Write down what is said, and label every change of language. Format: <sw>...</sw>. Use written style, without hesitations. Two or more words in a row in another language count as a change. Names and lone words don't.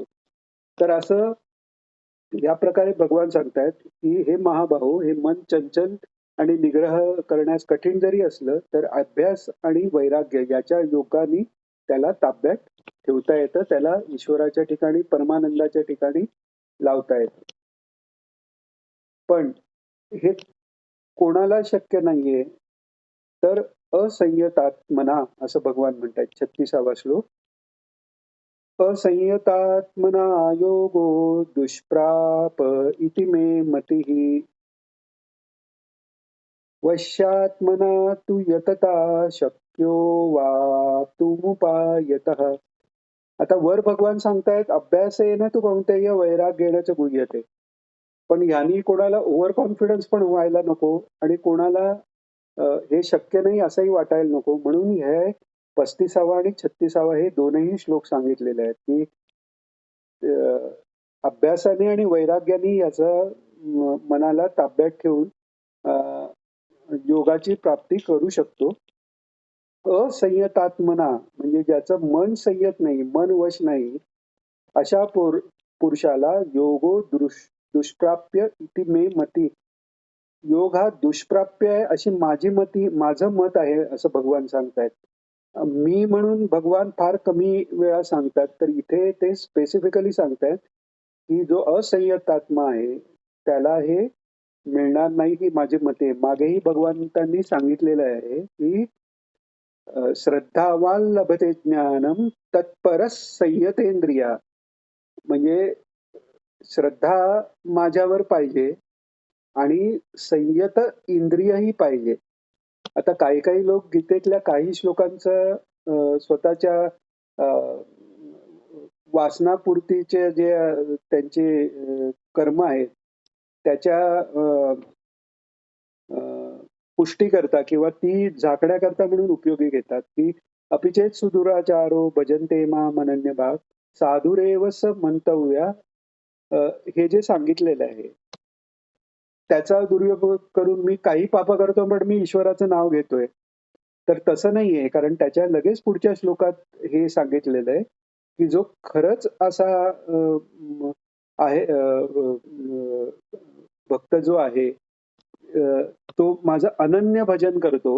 <mr>तर असं या प्रकारे भगवान सांगतायत, की "हे महाबाहो, हे मन चंचल आणि निग्रह करण्यास कठीण जरी असलं, तर अभ्यास आणि वैराग्य याच्या योगाने त्याला ताब्यात ठेवता येतं. त्याला ईश्वराच्या ठिकाणी, परमानंदाच्या ठिकाणी लावता येतं. पण हे कोणाला शक्य नाहीये, तर असंयतात्मना असं भगवान म्हणतायत 36वा श्लोक.</mr> <sa>असंयतात्मना योगो दुष्प्राप इति मे मतिः वश्यात्मना तु यतता शक्यो वाप्तुमुपायतः.</sa> <mr>आता वर भगवान सांगतायत</mr> <sa>अभ्यासेन तु कौंतेय वैराग्येण च गुह्यते.</sa> <mr>पण ह्यानी कोणाला</mr> <en>over confidence</en> <mr>पण व्हायला नको आणि कोणाला हे शक्य नाही असंही वाटायला नको. म्हणून हे 35वा आणि 36वा हे दोनही श्लोक सांगितलेले आहेत, की अ, अभ्यासाने आणि वैराग्याने याचं मनाला ताब्यात ठेवून अ, योगाची प्राप्ती करू शकतो. असंयतात्मना म्हणजे ज्याचं मन संयत नाही, मन वश नाही, अशा पुरुषाला</mr> <sa>योगो दुष्प्राप्य इति मे मती.</sa> <mr>योग हा दुष्प्राप्य आहे अशी माझं मत आहे असं भगवान सांगतायत. मी म्हणून भगवान फार कमी वेळा सांगतात. तर इथे ते स्पेसिफिकली सांगतायत, की जो असंयत आत्मा आहे, त्याला हे मिळणार नाही ही माझी मत आहे. मागेही भगवंतांनी सांगितलेलं आहे, की</mr> <sa>श्रद्धावान लभते ज्ञानम तत्परः संयतेंद्रिया.</sa> <mr>म्हणजे श्रद्धा माझ्यावर पाहिजे आणि संयत इंद्रियही पाहिजे. आता काही काही लोक गीतेतल्या काही श्लोकांचं स्वतःच्या वासनापूर्तीचे जे त्यांचे कर्म आहेत त्याच्या पुष्टी करता किंवा ती झाकण्याकरता म्हणून उपयोगी घेतात, की</mr> <sa>अपिचेत सुदुराचारो भजन्ते माम अनन्य भाग साधुरेव स मंतव्या.</sa> <mr>हे जे सांगितलेलं आहे त्याचा दुरुपयोग करून मी काही पाप करतो पण मी ईश्वराचं नाव घेतोय. तर तसं नाहीये, कारण त्याच्या लगेच पुढच्या श्लोकात हे सांगितलेलं आहे, की जो खरंच असा आहे भक्त जो आहे तो माझं अनन्य भजन करतो.</mr>